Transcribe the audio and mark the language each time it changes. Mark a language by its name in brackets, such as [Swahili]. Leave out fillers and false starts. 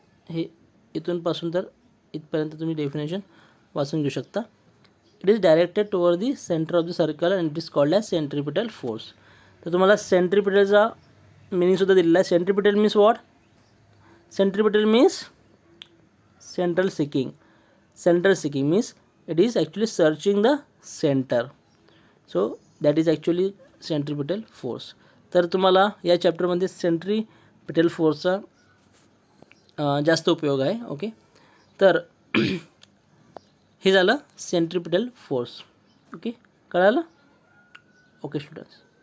[Marathi] हे इथूनपासून तर इथपर्यंत तुम्ही डेफिनेशन वाचून घेऊ शकता. [English] It is directed toward the center of the circle and it is called as centripetal force. [Marathi] तर तुम्हाला सेंट्रिपिटलचा मिनिंगसुद्धा दिलेला आहे. [English] Centripetal means what? Centripetal means central seeking. Central seeking means it is actually searching the center. So that is actually centripetal force. [Marathi] तर तुम्हाला या चॅप्टरमध्ये centripetal फोर्सचा जास्त उपयोग आहे. ओके, तर हे झालं सेंट्रिपिटल फोर्स. ओके, कळालं? Okay students.